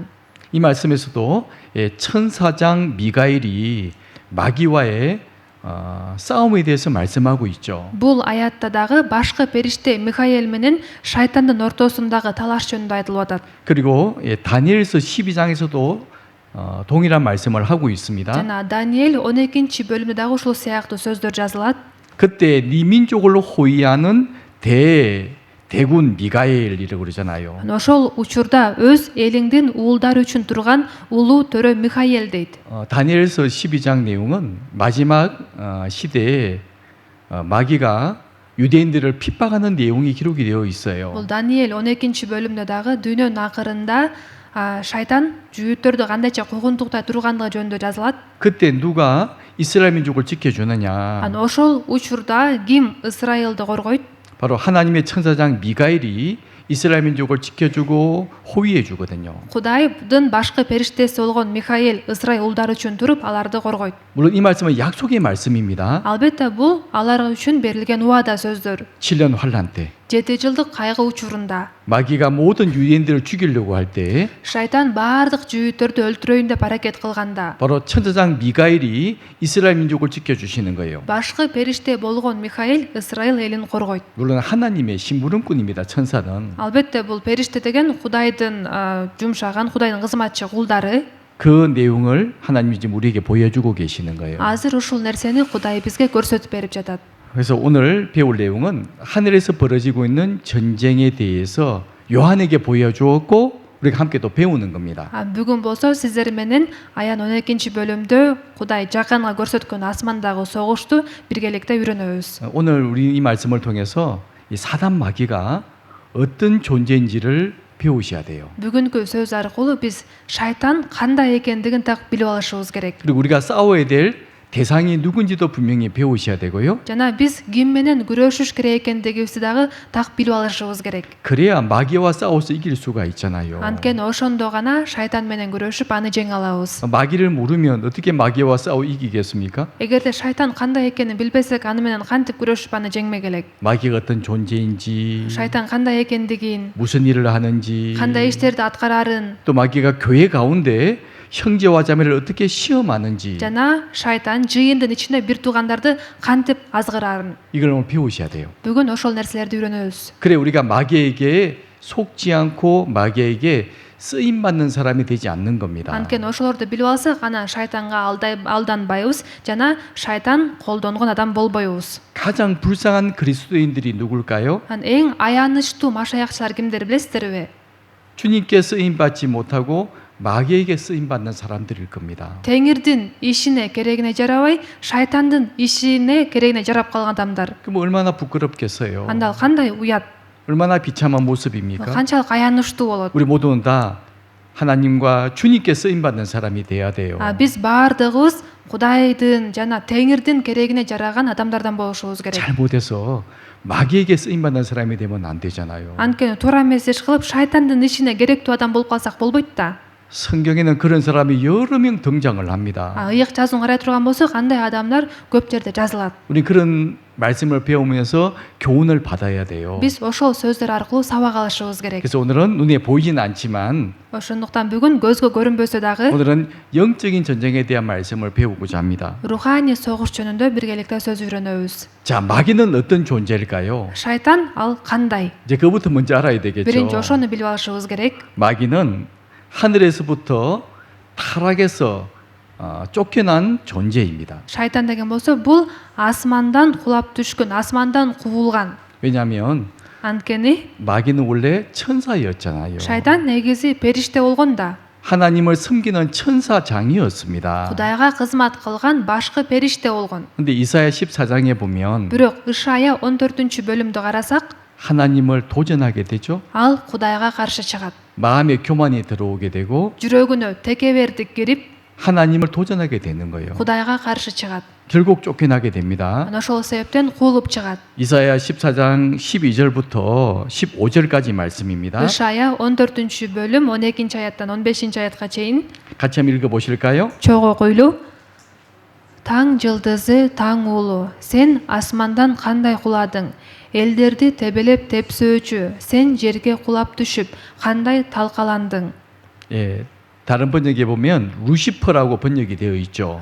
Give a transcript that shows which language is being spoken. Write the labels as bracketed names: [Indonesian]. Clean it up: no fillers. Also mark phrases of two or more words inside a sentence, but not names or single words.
[Korean] 이 말씀에서도 천사장 미가엘이 마귀와의 싸움에 대해서 말씀하고 있죠. [Kyrgyz] Бул аятта дагы башкы периште Михаил менен шайтандын ортосундагы талаш жөнүндө айтылып атат. [Korean] 그리고 다니엘서 12장에서도 동일한 말씀을 하고 있습니다. [Kyrgyz] Жана Даниэль 12-бөлүмдө дагы ушул сыяктуу сөздөр жазылат. [Korean] 그때 네 민족을 호위하는 대군 미가엘이라고 그러잖아요. [Kyrgyz] Ошол учурда өз элиңдин уулдары үчүн турган улуу төрө Михаил дейт. [Korean] 다니엘서 12장 내용은 마지막 시대에 마귀가 유대인들을 핍박하는 내용이 기록이 되어 있어요. [Kyrgyz] Бул Даниэль 12-бөлүмдө дагы дүйнөнүн акырында шайтан жүйүттөрдү кандайча куугунтуктай тургандыгы жөнүндө жазылат. [Korean] 그때 누가 이스라엘 민족을 지켜주느냐? [Kyrgyz] Ошол учурда ким Исраилди коргойт? [Korean] 바로 하나님의 천사장 미가엘이 이스라엘 민족을 지켜주고 호위해 주거든요. [Kyrgyz] Кудайдын башкы периштеси болгон Михаил Исраил улдары үчүн туруп, аларды коргойт. [Korean] 물론 이 말씀은 약속의 말씀입니다. [Kyrgyz] Албетте бул алар үчүн берилген уада сөздөр. [Korean] 7년 환란 때 [Kyrgyz] 7 жылдык кайгы учурунда [Korean] 마귀가 모든 유대인들을 죽이려고 할 때 [Kyrgyz] шайтан баардык жүйүттөрдү өлтүрөйүн деп аракет кылганда, [Korean] 바로 천사장 미가엘이 이스라엘 민족을 지켜주시는 거예요. [Kyrgyz] башкы периште болгон Михаил Исраил элин коргойт. [Korean] 물론 하나님의 심부름꾼입니다. 천사는. [Kyrgyz] Албетте бул периште деген Кудайдын жумшаган, Кудайдын кызматчы кулдары. [Korean] 그 내용을 하나님이 지금 우리에게 보여주고 계시는 거예요. [Kyrgyz] Азыр ушул нерсени Кудай бизге көрсөтүп берип жатат. [Korean] 그래서 오늘 배울 내용은 하늘에서 벌어지고 있는 전쟁에 대해서 요한에게 보여주었고 우리가 함께 또 배우는 겁니다. [Kyrgyz] Бүгүн болсо сиздер менен аян 12-бөлүмдө Кудай жакынга көрсөткөн асмандагы согушту биргеликте үйрөнөбүз. [Korean] 오늘 우리 이 말씀을 통해서 이 사단 마귀가 어떤 존재인지를 배우셔야 돼요. [Kyrgyz] Бүгүнкү сөз аркылуу биз шайтан кандай экендигин так билип алышыбыз керек. [Korean] 그리고 우리가 싸워야 될 대상이 누군지도 분명히 배우셔야 되고요. [Kyrgyz] Жана биз ким менен күрөшүш керек экендигибизди дагы так билип алышыбыз керек. [Korean] 그래야 마귀와 싸워서 이길 수가 있잖아요. [Kyrgyz] Анткени ошондо гана шайтан менен күрөшүп аны жеңе алабыз. [Korean] 마귀를 모르면 어떻게 마귀와 싸워 이기겠습니까? [Kyrgyz] Эгерде шайтан кандай экенин билбесек, аны менен кантип күрөшүп аны жеңмек элек? [Korean] 마귀가 어떤 존재인지, [Kyrgyz] Шайтан кандай экендигин, [Korean] 무슨 일을 하는지, [Kyrgyz] кандай иштерди аткарарын, [Korean] 또 마귀가 교회 가운데 형제와 자매를 어떻게 시험하는지 [Kyrgyz] жана шайтан жыйындын ичинде бир туугандарды кантип азгырарын. [Korean] 이걸 오늘 배우셔야 돼요. [Kyrgyz] Бүгүн ошол нерселерди үйрөнөбүз. [Korean] 그래 우리가 마귀에게 속지 않고 마귀에게 쓰임 받는 사람이 되지 않는 겁니다. [Kyrgyz] Анткени ошолорду билип алсак, анан шайтанга алданбайбыз жана шайтан колдонгон адам болбойбуз. [Korean] 가장 불쌍한 그리스도인들이 누굴까요? [Kyrgyz] Эң аянычтуу машаякчылар кимдер билесиздерби? [Korean] 주님께 쓰임 받지 못하고 마귀에게 쓰임 받는 사람들일 겁니다. [Kyrgyz] Теңирдин ишине керегине жарабай, шайтандын ишине керегине жарап калган адамдар. [Korean] 그럼 얼마나 부끄럽겠어요. [Kyrgyz] Анда кандай уят, [Korean] 얼마나 비참한 모습입니까? [Kyrgyz] канчалык аянычтуу болот. [Korean] 우리 모두는 다 하나님과 주님께 쓰임 받는 사람이 돼야 돼요. [Kyrgyz] Биз баардыгыбыз Кудайдын жана Теңирдин керегине жараган адамдардан болушубуз керек. [Korean] 잘못해서 마귀에게 쓰임 받는 사람이 되면 안 되잖아요. [Kyrgyz] Анткени туура эмес иш кылып, шайтандын ишине керектүү адам болуп калсак болбойт да. [Korean] 성경에는 그런 사람이 여러 명 등장을 합니다. [Kyrgyz] Ыйык жазууну карай турган болсок, андай адамдар көп жерде жазылат. [Korean] 우리 그런 말씀을 배우면서 교훈을 받아야 돼요. [Kyrgyz] Биз ошол сөздөр аркылуу сабак алышыбыз керек. [Korean] 그래서 오늘은 눈에 보이진 않지만 [Kyrgyz] Ошондуктан бүгүн көзгө көрүнбөсө дагы [Korean] 오늘은 영적인 전쟁에 대한 말씀을 배우고자 합니다. [Kyrgyz] руханий согуш жөнүндө биргеликте сөз үйрөнөбүз. [Korean] 자, 마귀는 어떤 존재일까요? [Kyrgyz] Шайтан ал кандай? [Korean] 이제 그부터 먼저 알아야 되겠죠. [Kyrgyz] Биринчи ошону билип алышыбыз керек. [Korean] 마귀는 하늘에서부터 타락해서 쫓겨난 존재입니다. [Kyrgyz] Шайтан деген болсо, бул асмандан кулап түшкөн, асмандан кубулган. [Korean] 왜냐하면 [Kyrgyz] Анткени [Korean] 마귀는 원래 천사였잖아요. [Kyrgyz] шайтан негизи периште болгон да. [Korean] 하나님을 섬기는 천사장이었습니다. [Kyrgyz] Кудайга кызмат кылган башкы периште болгон. [Korean] 근데 이사야 14장에 보면 [Kyrgyz] Бирок Ишая 14-бөлүмдү карасак, [Korean] 하나님을 도전하게 되죠. [Kyrgyz] ал Кудайга каршы чыгат. [Korean] 마음에 교만이 들어오게 되고 [Kyrgyz] Жүрөгүнө текебердик кирип, [Korean] 하나님을 도전하게 되는 거예요. [Kyrgyz] Кудайга каршы чыгат. [Korean] 결국 쫓겨나게 됩니다. [Kyrgyz] Ana ошол себептен куулуп чыгат. [Korean] 이사야 14장 12절부터 15절까지 말씀입니다. [Kyrgyz] Ишая 14 bölüm 12 аяттан 15 аятка чейин [Korean] 같이 한번 읽어보실까요? [Kyrgyz] чогуу окуйлуу. Таң жылдызы, таң уулу, сен асмандан кандай куладың? Элдерди тебелеп тепсөөчү, сен жерге кулап түшүп, кандай талкаландың? [Korean] 예, 다른 번역에 보면 루시퍼라고 번역이 되어 있죠.